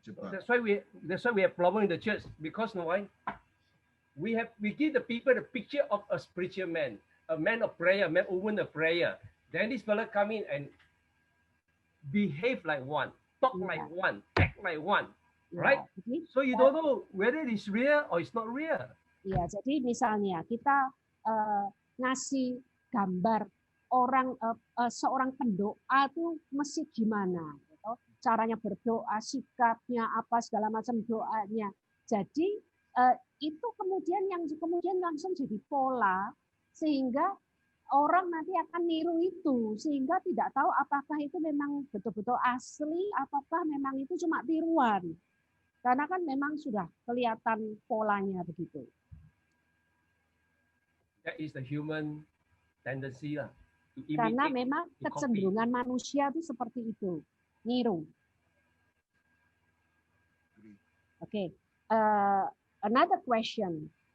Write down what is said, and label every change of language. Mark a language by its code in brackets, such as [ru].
[en] That's why we have problem in the church because why? We give the people the picture of a spiritual man, a man of prayer, a man woman of prayer. Then this fellow come in and behave like one, talk like one, act like one, right? So you don't know whether it is real or it's not real. [id] Iya, jadi misalnya kita ngasih gambar orang seorang pendoa itu mesti gimana, gitu. Caranya berdoa, sikapnya apa segala macam doanya. Jadi itu kemudian langsung jadi pola sehingga orang nanti akan niru itu sehingga tidak tahu apakah itu memang betul-betul asli ataukah memang itu cuma tiruan. Karena kan memang sudah kelihatan polanya begitu. [en] That is the human tendency lah. [id] Karena memang kecenderungan manusia itu seperti itu, niru. [en] Oke. Another question.